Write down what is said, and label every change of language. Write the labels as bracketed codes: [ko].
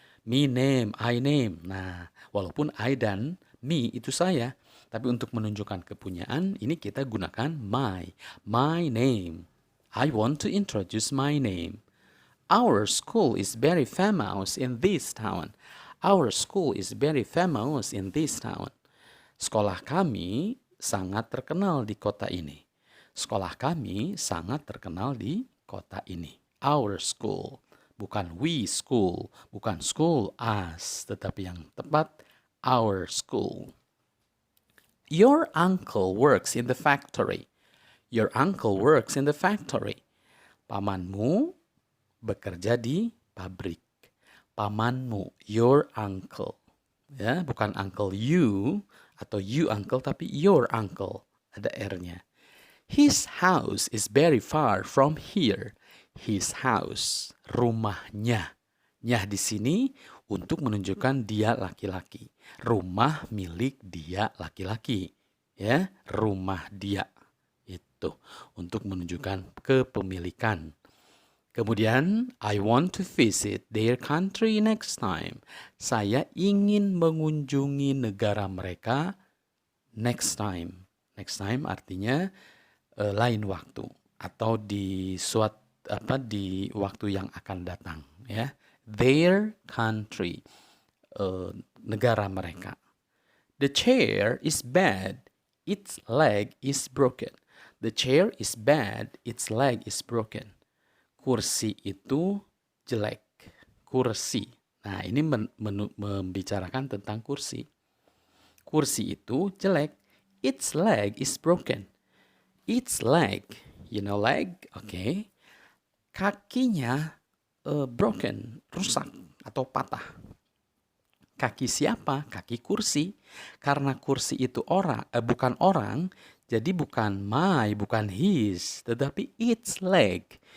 [id] Me name, I name. Nah, walaupun I dan me itu saya, tapi untuk menunjukkan kepunyaan ini kita gunakan my name. [en] I want to introduce my name. Our school is very famous in this town. Our school is very famous in this town. [id] Sekolah kami sangat terkenal di kota ini. Sekolah kami sangat terkenal di kota ini. Our school. Bukan we school. Bukan school us. Tetapi yang tepat, our school. [en] Your uncle works in the factory. Your uncle works in the factory. [id] Pamanmu bekerja di pabrik. Pamanmu, your uncle. ya, bukan uncle you atau you uncle, tapi your uncle, ada R-nya. [en] His house is very far from here. His house, rumahnya. [id] Nyah di sini untuk menunjukkan dia laki-laki. Rumah milik dia laki-laki. Ya, rumah dia. Itu untuk menunjukkan kepemilikan. [en] Kemudian, I want to visit their country next time. [id] Saya ingin mengunjungi negara mereka next time. Next time artinya lain waktu atau di di waktu yang akan datang, ya. Their country, negara mereka. [en] The chair is bad, its leg is broken. The chair is bad, its leg is broken. [id] Kursi itu jelek. Kursi. Nah, ini membicarakan tentang kursi. [en] Kursi itu jelek. Its leg is broken. Its leg, you know leg, okay. [id] Kakinya broken, rusak atau patah. Kaki siapa? Kaki kursi. Karena kursi itu bukan orang, jadi bukan my, bukan his, tetapi its leg.